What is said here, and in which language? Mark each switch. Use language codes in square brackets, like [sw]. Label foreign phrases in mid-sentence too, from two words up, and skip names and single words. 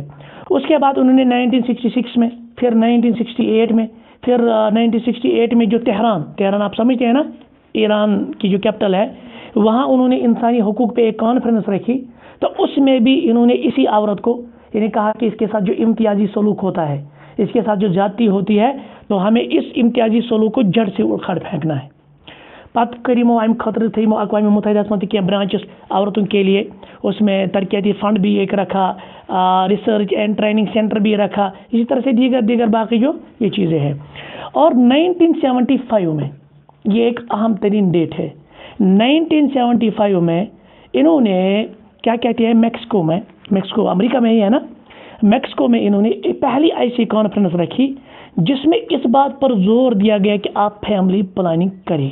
[ur] اس کے بعد انہوں نے 1966 میں، پھر 1968 میں، پھر 1968 میں جو تہران آپ سمجھتے ہیں نا، ایران کی جو کیپیٹل ہے، وہاں انہوں نے انسانی حقوق پہ ایک کانفرنس رکھی، تو اس میں بھی انہوں نے اسی عورت کو یعنی کہا کہ اس کے ساتھ جو امتیازی سلوک ہوتا ہے، اس کے ساتھ جو زیادتی ہوتی ہے، تو ہمیں اس امتیازی سلوک کو جڑ سے اکھاڑ پھینکنا ہے. [ks] पत करीमो अम खतर थी [ur] اقوام متحدہ میں کیا برانچز عورتوں کے لیے، اس میں ترقیاتی فنڈ بھی ایک رکھا, [en] research and training centre [ur] بھی رکھا، اسی طرح سے دیگر باقی جو یہ چیزیں ہیں. اور 1975 میں یہ ایک اہم ترین ڈیٹ ہے، 1975 میں انہوں نے کیا کہتے ہیں، میکسیکو امریکہ میں ہی ہے نا، میکسیکو میں انہوں نے پہلی ایسی کانفرنس رکھی جس میں اس بات پر زور دیا گیا کہ آپ [en] family planning [ur] کریں.